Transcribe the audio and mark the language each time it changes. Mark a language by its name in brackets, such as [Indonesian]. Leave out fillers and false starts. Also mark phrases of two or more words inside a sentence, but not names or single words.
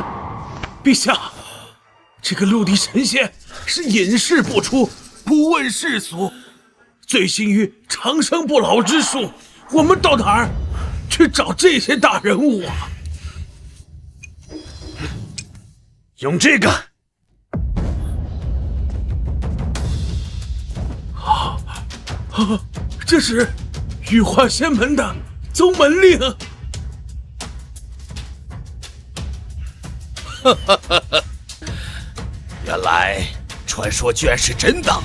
[Chinese] 陛下，这个陆地神仙是隐世不出，不问世俗，醉心于长生不老之术。我们到哪兒去找這些大人物啊？用這個。這是羽化仙門的宗門令。原來傳說居然是真的。